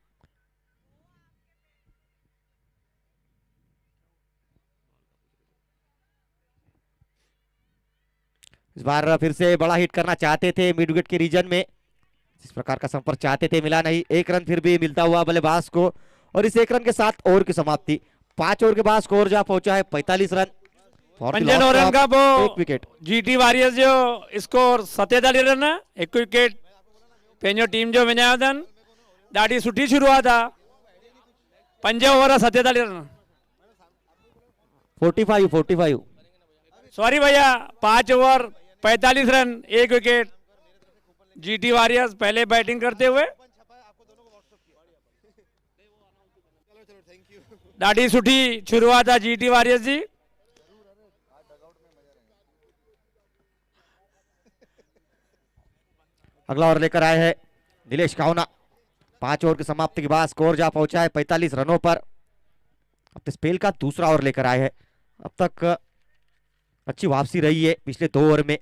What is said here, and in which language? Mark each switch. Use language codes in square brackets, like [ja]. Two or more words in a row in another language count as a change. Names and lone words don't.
[hi] इस बार फिर से बड़ा हिट करना चाहते थे मिड विकेट के रीजन में, जिस प्रकार का संपर्क चाहते थे मिला नहीं। 1 रन फिर भी मिलता हुआ बल्लेबाज को और इस 1 रन के साथ ओवर की समाप्ति। 5 ओवर के बाद स्कोर जा पहुंचा है 45 रन। [sd] पंजन ओवर का वो 1 विकेट। जीटी वॉरियर्स जो स्कोर 47 रन, 1 विकेट पंहिंजो टीम जो विञायो अथनि। ॾाढी सुठी शुरूआत आहे, 5 ओवर 47 रन। 45 सॉरी भैया, 5 ओवर 45 रन, 1 विकेट। जीटी वॉरियर्स [hi] पहले बैटिंग करते हुए [sd] ॾाढी सुठी शुरूआत आहे जीटी वॉरियर्स जी। [hi] अगला ओवर लेकर आए हैं नीलेश कावना। 5 ओवर की समाप्ति के बाद स्कोर जा पहुंचा है 45 रनों पर। अब स्पेल का दूसरा ओवर लेकर आए हैं। अब तक अच्छी वापसी रही है पिछले 2 ओवर में।